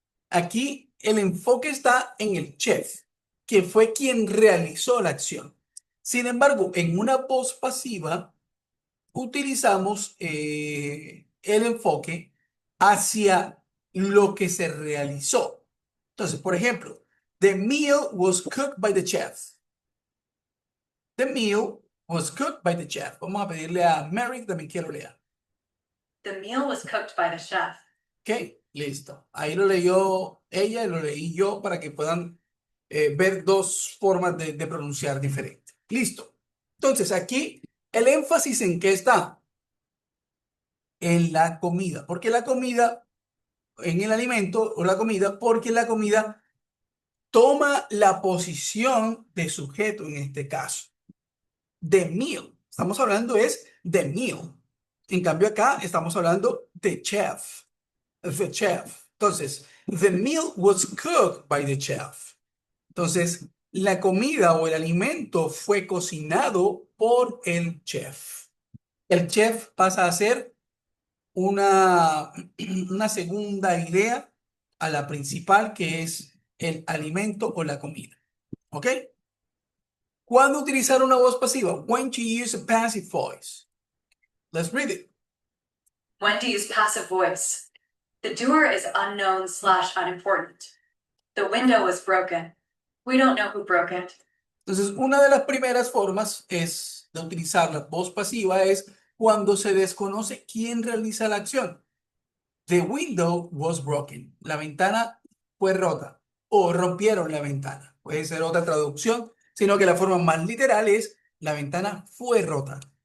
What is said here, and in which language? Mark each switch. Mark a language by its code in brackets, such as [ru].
[es] Aquí el enfoque está en el chef, que fue quien realizó la acción. Sin embargo, en una voz pasiva, utilizamos el enfoque hacia lo que se realizó. Entonces, por ejemplo, [en] the meal was cooked by the chef. The meal was cooked by the chef. [es] Vamos a pedirle a Mary que también quiero leer. [en] The meal was cooked by the chef. [es] Ok, listo. Ahí lo leyó ella y lo leí yo para que puedan ver dos formas de pronunciar diferentes. Listo. Entonces, aquí el énfasis en qué está. En la comida. ¿Por qué la comida? En el alimento o la comida, porque la comida toma la posición de sujeto en este caso. [en] The meal. [es] Estamos hablando es de meal. En cambio acá estamos hablando de chef. [en] The chef. [es] Entonces, [en] the meal was cooked by the chef. [es] Entonces, la comida o el alimento fue cocinado por el chef. El chef pasa a ser una, una segunda idea a la principal, que es el alimento o la comida. ¿Ok? ¿Cuándo utilizar una voz pasiva? [en] When to use a passive voice. Let's read it. When to use passive voice. The doer is unknown/unimportant. The window was broken. We don't know who broke it. [es] Entonces, una de las primeras formas es de utilizar la voz pasiva es cuando se desconoce quién realiza la acción. [en] The window was broken. [es] La ventana fue rota o rompieron la ventana. Puede ser otra traducción, sino que la forma más literal es la ventana fue rota.